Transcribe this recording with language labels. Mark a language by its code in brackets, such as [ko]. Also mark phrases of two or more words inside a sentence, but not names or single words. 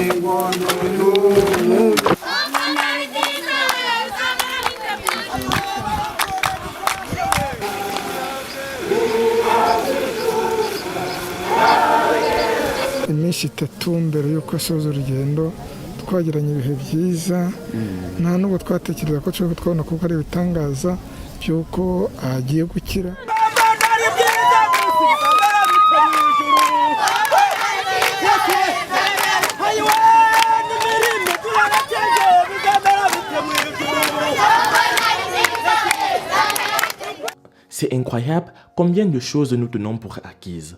[rw] iminsi 3 mbere y'uko asoza urugendo twagiranye ibihe byiza nta nubwo twatekereza ko turi twabona kuko ari ibitangaza by'uko agiye gukira. [fr] C'est incroyable combien de choses nous tenons pour acquises.